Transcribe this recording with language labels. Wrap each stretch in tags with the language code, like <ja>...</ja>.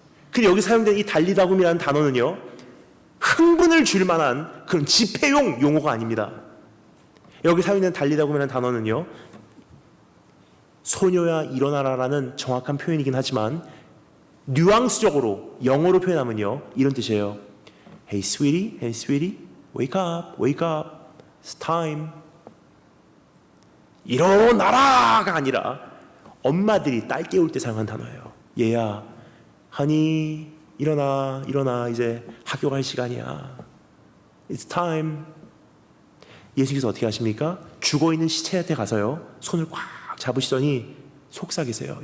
<ko>근데 여기 사용된 이 달리다굼이라는 단어는요, 흥분을 줄 만한 그런 집회용 용어가 아닙니다. 여기 사용된 달리다굼이라는 단어는요, 소녀야 일어나라라는 정확한 표현이긴 하지만 뉘앙스적으로 영어로 표현하면요, 이런 뜻이에요.</ko> <en>Hey sweetie, wake up, it's time.</en> <ko>일어나라가 아니라 엄마들이 딸 깨울 때 사용한 단어예요. 얘야, honey, 일어나, 이제 학교 갈 시간이야.</ko> <en>It's time.</en> <ko>예수께서 어떻게 하십니까? 죽어있는 시체한테 가서요, 손을 꽉 잡으시더니 속삭이세요.</ko>